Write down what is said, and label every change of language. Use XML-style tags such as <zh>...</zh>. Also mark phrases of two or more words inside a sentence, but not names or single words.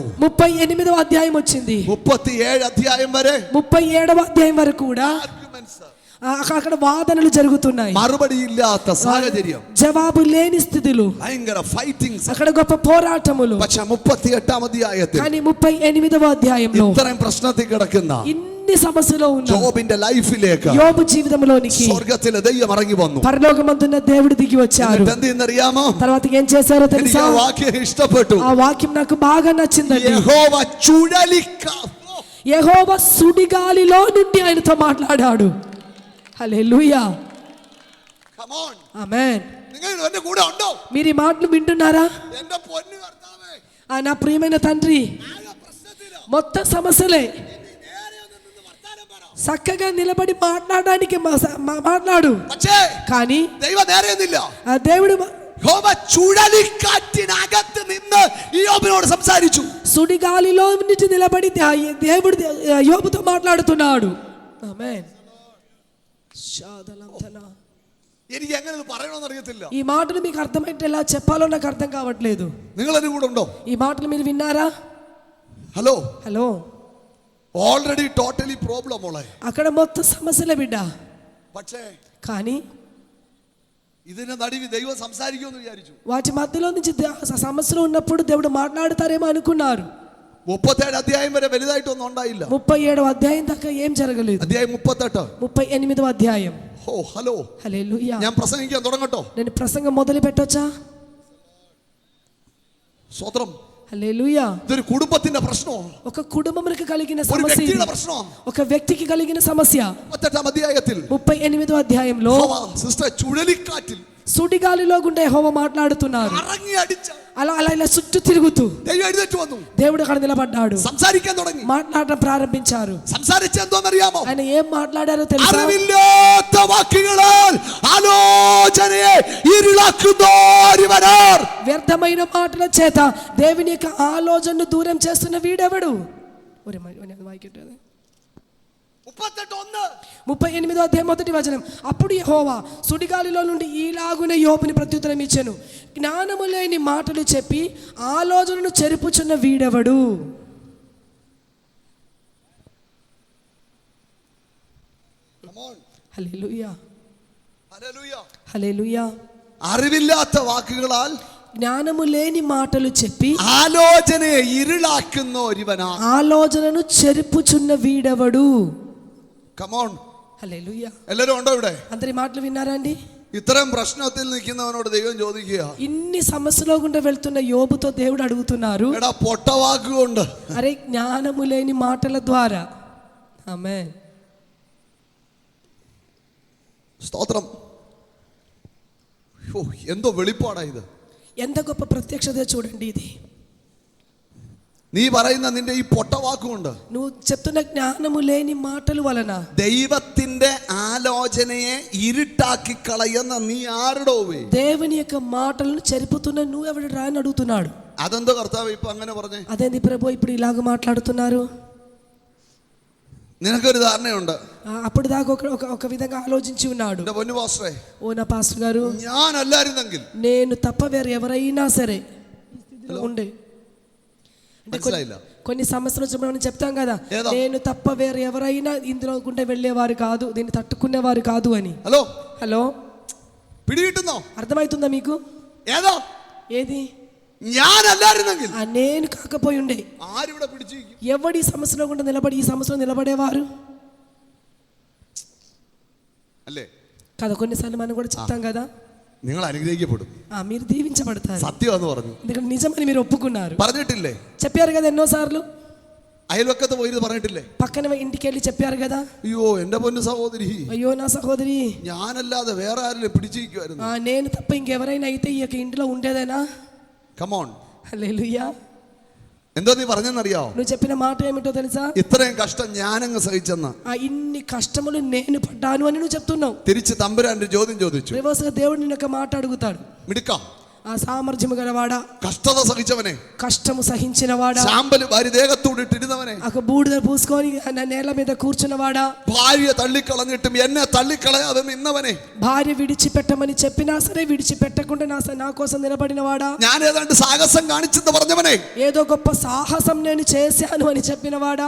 <te>38వ అధ్యాయం వచ్చింది.</te> <ml>37 അധ്യായം വരെ</ml> <te>37వ అధ్యాయం వరకు కూడా అక్కడ వాదనలు జరుగుతున్నాయి.</te> <ml>മറുപടിയില്ലാത്ത സാഹചര്യം,</ml> <te>జవాబు లేని స్థితిలో</te> <ml>ഭയങ്കര ഫൈറ്റിംഗ്സ്.</ml> <te>అక్కడ గొప్ప పోరాటములు.</te> <ml>പക്ഷെ 38 അധ്യായത്തിൽ</ml> <te>కానీ 38వ అధ్యాయంలో</te> <ml>ഇത്രയും പ്രശ്നത്തിൽ കിടക്കുന്ന</ml> <te>ఇన్ని సమస్యలో ఉన్న</te> <ml>ജോബിന്റെ ലൈഫിലേക്ക്</ml> <te>యోబు జీవితంలోనికి</te> <ml>സ്വർഗ്ഗത്തിലെ ദൈവം ഇറങ്ങി വന്നു.</ml> <te>పరలోకమందున్న దేవుడు దిగి వచ్చారు.</te> <ml>എന്തെന്നറിയാമോ?</ml> <te>తర్వాత ఏం చేశారో</te> <ml>എനിക്ക്</ml> <te>తెలుసా?</te> <ml>ആ വാക്യം ഇഷ്ടപ്പെട്ടു.</ml> <te>ఆ వాక్యం నాకు బాగా నచ్చిందండి.</te> <ml>യഹോവ ചുഴലിക്കാ</ml> <te>యెహోవా సుడిగాలిలో నుండి ఆయనతో మాట్లాడాడు. హల్లెలూయా.</te> <en>Come on.</en> <te>ఆమేన్.</te> <ml>നിങ്ങൾ എന്റെ കൂടെ ഉണ്ടോ?</ml> <te>మీరు ఈ మాటలు వింటున్నారా?</te> <ml>എന്റെ പൊന്നു കർത്താവേ,</ml> <te>నా ప్రియమైన తండ్రి, మొత్తం సమస్యలే చక్కగా నిలబడి మాట్లాడడానికి మాట్లాడు.</te> <ml>പക്ഷേ</ml> <te>కానీ</te> <ml>ദൈവം നേരെയൊന്നില്ല.</ml> <te>ఆ దేవుడు</te> <ml>യഹോവ ചുഴലിക്കാറ്റിനകത്ത് നിന്ന് യോബിനോട് സംസാരിച്ചു.</ml> <te>సుడిగాలిలో నుంచి నిలబడి దేవుడు యోబుతో మాట్లాడుతున్నాడు. ఆమేన్.</te> <ml>എനിക്ക് എങ്ങനെ ഇത് പറയണമെന്ന് അറിയത്തില്ല.</ml> <te>ఈ మాటలు మీకు అర్థమైతే ఎలా చెప్పాలో నాకు అర్థం కావట్లేదు.</te> <ml>നിങ്ങൾ എന്റെ കൂടെ ഉണ്ടോ?</ml> <te>ఈ మాటలు మీరు విన్నారా?</te> <ml>ഹലോ</ml> <te>హలో.</te> <en>already totally problem</en> <ml>ഉള്ള</ml> <te>అక్కడ మొత్తం సమస్యలే బిడ్డ.</te> <ml>പക്ഷേ</ml> <te>కానీ</te> <ml>ഇതിന്റെ നടുവിൽ ദൈവം സംസാരിക്കുമെന്ന് വിചാരിച്ചു.</ml> <te>వాటి మధ్యలో నుంచి సమస్యలు ఉన్నప్పుడు దేవుడు మాట్లాడతారేమో అనుకున్నారు.</te> <ml>37 അധ്യായം വരെ വലുതായിട്ടൊന്നും ഉണ്ടായില്ല.</ml> <te>37వ అధ్యాయం దాకా ఏం జరగలేదు.</te> <ml>അധ്യായം 38.</ml> <te>38వ అధ్యాయం.</te> <ml>ഓ ഹലോ,</ml> <te>హల్లెలూయా.</te> <ml>ഞാൻ പ്രസംഗിക്കാൻ തുടങ്ങട്ടോ?</ml> <te>నేను ప్రసంగం మొదలు పెట్టొచ్చా?</te> <ml>സ്വത്രം.</ml> <te>హల్లెలూయా.</te> <ml>ഇതൊരു കുടുംബത്തിന്റെ പ്രശ്നമാണ്.</ml> <te>ఒక కుటుంబమునికి కలిగిన</te> <ml>ഒരു</ml> <te>సమస్య ఇది.</te> <ml>വ്യക്തിയുടെ പ്രശ്നമാണ്.</ml> <te>ఒక వ్యక్తికి కలిగిన సమస్య.</te> <ml>38 അധ്യായത്തിൽ</ml> <te>38వ అధ్యాయంలో</te> <ml>സിസ്റ്റർ ചുഴലിക്കാറ്റിൽ</ml> <te>సుడిగాలిలో గుండా యెహోవా మాట్లాడుతున్నారు.</te> <ml>കറങ്ങി അടിച്ച</ml> <te>అలా అలా ఇలా చుట్టూ తిరుగుతూ</te> <ml>ദൈവം എഴുന്നേറ്റ് വന്നു.</ml> <te>దేవుడు అక్కడ నిలబడ్డాడు.</te> <ml>സംസാരിക്കാൻ തുടങ്ങി.</ml> <te>మాట్లాడడం ప్రారంభించారు.</te> <ml>സംസാരിച്ചെന്തോന്നറിയാമോ?</ml> <te>ఆయన ఏం మాట్లాడారో తెలుసా?</te> <ml>അറിവില്ലാത്ത വാക്കുകളാൽ ആലോചനയെ ഇരുളാക്കുന്നോരിവനാർ.</ml> <te>వ్యర్థమైన మాటల చేత దేవుని యొక్క ఆలోచనను దూరం చేస్తున్న వీడెవడు? 38వ అధ్యాయం 1వ వచనం. అప్పుడు యెహోవా సుడిగాలిలో నుండి ఈలాగున యోబుని ప్రత్యుత్తరం ఇచ్చెను, జ్ఞానము లేని మాటలు చెప్పి ఆలోచనను చెరుపుచున్న వీడెవడు? హల్లెలూయా. హల్లెలూయా.</te> <ml>അറിവില്ലാത്ത വാക്കുകളാൽ</ml> <te>జ్ఞానము లేని మాటలు చెప్పి</te> <ml>ആലോചനയെ ഇരുളാക്കുന്ന ഒരുവനാ.</ml> <te>ఆలోచనను చెరుపుచున్న వీడెవడు?</te> <en>come on.</en> <te>హల్లెలూయా.</te> <ml>എല്ലാരും ഉണ്ടോ ഇവിടെ?</ml> <te>అందరి మాటలు విన్నారా అండి?</te> <ml>ഇത്രയും പ്രശ്നത്തിൽ നിൽക്കുന്നവനോട് ദൈവം ചോദിക്കുക,</ml> <te>ఇన్ని సమస్యలో గుండా వెళ్తున్న యోబుతో దేవుడు అడుగుతున్నారు,</te> <ml>എടാ പൊട്ടവാക്കുകൊണ്ട്</ml> <te>అరే జ్ఞానము లేని మాటల ద్వారా. ఆమేన్.</te> <ml>സ്തോത്രം. എന്തോ വെളിപ്പാടാ ഇത്.</ml> <te>ఎంత గొప్ప ప్రత్యక్షత చూడండి ఇది.</te> <ml>നീ പറയുന്ന നിന്റെ ഈ പൊട്ടവാക്കുകൊണ്ട്</ml> <te>నువ్వు చెప్తున్న జ్ఞానము లేని మాటల వలన</te> <ml>ദൈവത്തിന്റെ ആലോചനയെ ഇരുട്ടാക്കി കളയുന്ന നീ ആരുടോവേ?</ml> <te>దేవుని యొక్క మాటలను చెరుపుతున్న నువ్వెవడు రా అని అడుగుతున్నాడు.</te> <ml>അതെന്തോ കർത്താവ് ഇപ്പൊ അങ്ങനെ പറഞ്ഞേ?</ml> <te>అదేంది ప్రభు ఇప్పుడు ఇలాగ మాట్లాడుతున్నారు?</te> <ml>നിനക്കൊരു ധാരണയുണ്ട്.</ml> <te>అప్పుడు దాకా ఒక విధంగా ఆలోచించి ఉన్నాడు.</te> <ml>എന്റെ പൊന്നു പാസ്റ്ററെ,</ml> <te>ఓ నా పాస్టర్ గారు,</te> <ml>ഞാൻ അല്ലായിരുന്നെങ്കിൽ</ml> <te>నేను తప్ప వేరే ఎవరైనా సరే ఉండే</te> <ml>മനസ്സിലായില്ല.</ml> <te>కొన్ని సంవత్సరాల నుంచి మనం చెప్తాం కదా, ఏదో? నేను తప్ప వేరే ఎవరైనా ఇందులో గుంటే వెళ్ళేవారు కాదు, దీన్ని తట్టుకునేవారు కాదు అని.</te> <ml>ഹലോ,</ml> <te>హలో,</te> <ml>പിടികിട്ടുന്നോ?</ml> <te>అర్థమవుతుందా మీకు?</te> <ml>ഏതോ</ml> <te>ఏది?</te> <ml>ഞാൻ അല്ലായിരുന്നെങ്കിൽ</ml> <te>నేను కాకపోయి ఉండే</te> <ml>ആരിവിടെ പിടിച്ചിരിക്കും?</ml> <te>ఎవడి సమస్యలో గుండా నిలబడి ఈ సమస్యలో నిలబడేవారు</te> <ml>അല്ലേ?</ml> <te>కదా, కొన్నిసార్లు మనం కూడా చెప్తాం కదా,</te> <ml>നിങ്ങൾ അനുഗ്രഹിക്കപ്പെടും,</ml> <te>మీరు దీవించబడతారు,</te> <ml>സത്യമെന്ന് പറഞ്ഞു.</ml> <te>ఎందుకంటే నిజమని మీరు ఒప్పుకున్నారు,</te> <ml>പറഞ്ഞിട്ടില്ലേ?</ml> <te>చెప్పారు కదా ఎన్నోసార్లు.</te> <ml>അയൽവക്കത്ത് പോയിരുന്ന് പറഞ്ഞിട്ടില്ലേ?</ml> <te>పక్కన ఇంటికి వెళ్ళి చెప్పారు కదా,</te> <ml>അയ്യോ എന്റെ പൊന്നു സഹോദരി,</ml> <te>అయ్యో నా సహోదరి,</te> <ml>ഞാനല്ലാതെ വേറെ ആരെങ്കിലും പിടിച്ചിരിക്കുമായിരുന്നു.</ml> <te>నేను తప్ప ఇంకెవరైనా అయితే ఈ యొక్క ఇంటిలో ఉండేదేనా?</te> <en>come on.</en> <te>హల్లెలూయా.</te> <ml>എന്തോ നീ പറഞ്ഞെന്നറിയാവോ?</ml> <te>నువ్వు చెప్పిన మాట ఏమిటో తెలుసా?</te> <ml>ഇത്രയും കഷ്ടം ഞാനങ്ങ് സഹിച്ചെന്ന.</ml> <te>ఇన్ని కష్టములు నేను పడ్డాను అని నువ్వు చెప్తున్నావు.</te> <ml>തിരിച്ച് തമ്പുരാന്റെ ചോദ്യം ചോദിച്ചു.</ml> <te>రివర్స్గా దేవుడు నిన్న ఒక మాట అడుగుతాడు.</te> <ml>മിടുക്ക,</ml> <te>ఆ సామర్థ్యము గలవాడా,</te> <ml>കഷ്ടത സഹിച്ചവനെ,</ml> <te>కష్టము సహించినవాడా,</te> <ml>ചാമ്പല് ഭാര്യ ദേഹത്തോട് ഇട്ടിരുന്നവനെ,</ml> <te>ఒక బూడిద పూసుకొని నేల మీద కూర్చున్నవాడా,</te> <ml>ഭാര്യ തള്ളിക്കളഞ്ഞിട്ടും എന്നെ തള്ളിക്കളയാതെ നിന്നവനെ,</ml> <te>భార్య విడిచిపెట్టమని చెప్పినా సరే విడిచిపెట్టకుండా నా కోసం నిలబడినవాడా,</te> <ml>ഞാൻ ഏതാണ്ട് സാഹസം കാണിച്ചെന്ന് പറഞ്ഞവനെ,</ml> <te>ఏదో గొప్ప సాహసం నేను చేశాను అని చెప్పినవాడా.</te>